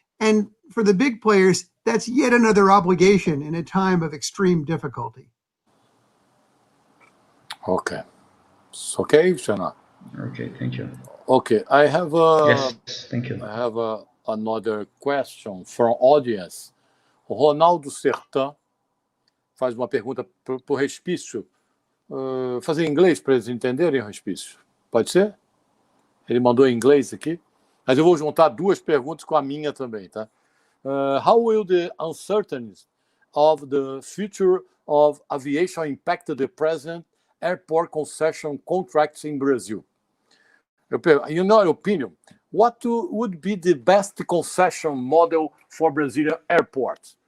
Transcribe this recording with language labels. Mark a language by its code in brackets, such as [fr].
[en] And for the big players, that's yet another obligation in a time of extreme difficulty. Okay. It's okay, Shana? Okay, thank you. Okay, I have Yes, thank you. I have another question from audience. [pt] O Ronaldo Sertan faz uma pergunta para o Respício. Fazer em inglês para eles entenderem, Respício? Pode ser? Ele mandou em inglês aqui. Mas eu vou juntar duas perguntas com a minha também, tá? [en] How will the uncertainties of the future of aviation impact the present airport concession contracts in Brazil? In your opinion, what would be the best concession model for Brazilian airports?